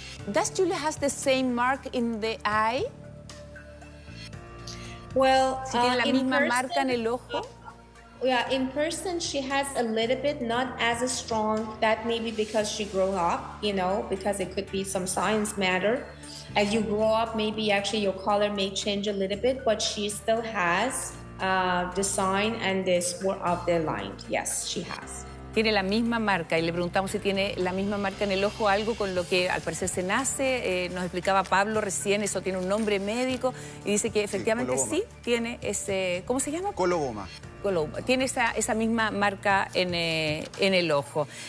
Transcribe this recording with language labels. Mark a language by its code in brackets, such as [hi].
[en] Does Julia has the same mark in the eye? Well, [es] si tiene la misma marca en el ojo. [en] Yeah, in person she has a little bit, not as strong. That maybe because she grew up, you know, because it could be some science matter. As you grow up, maybe actually your color may change a little bit, but she still has the sign and the spot of the line. Yes, she has. [es] Tiene la misma marca y le preguntamos si tiene la misma marca en el ojo, algo con lo que al parecer se nace. Nos explicaba Pablo recién, eso tiene un nombre médico y dice que efectivamente sí tiene ese, ¿cómo se llama? Coloboma. Globe. Tiene esa misma marca en el ojo.